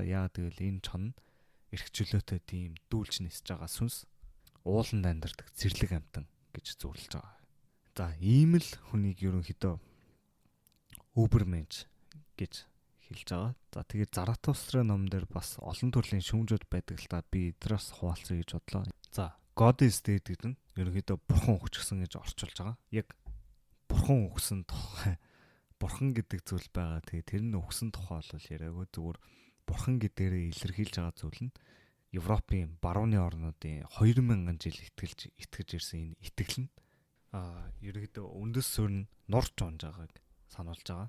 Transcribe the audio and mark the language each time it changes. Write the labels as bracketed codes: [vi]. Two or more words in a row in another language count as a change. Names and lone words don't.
[mn] Яа гэвэл энэ чон эрх чөлөөтэй тийм дүүлж нисэж байгаа сүнс ууланд амьдардаг зэрлэг амьтан гэж зөвлөж байгаа. За ийм л хүнийг ерөнхийдөө Übermensch гэж хэлж байгаа. За тэгээд Заратустра ном дээр бас олон төрлийн шүүмжүүд байдаг л та. Би эднээс хуваалцъя гэж бодлоо. За [en] God is dead [mn] гэдэг нь ерөнхийдөө бурхан өгчихсөн гэж орчуулж байгаа. Яг бурхан өгсөн тухай бурхан гэдэг зүйл байгаа. Тэгээ тэр нь өгсөн тухай бол яриаггүй, зүгээр бурхан гэдгээрээ илэрхийлж байгаа зүйл нь Европын барууны орнуудын 2000 жил итгэж ирсэн энэ итгэл нь ерөнхийдөө үндэс суурь нь нурж унж байгааг сануулж байгаа.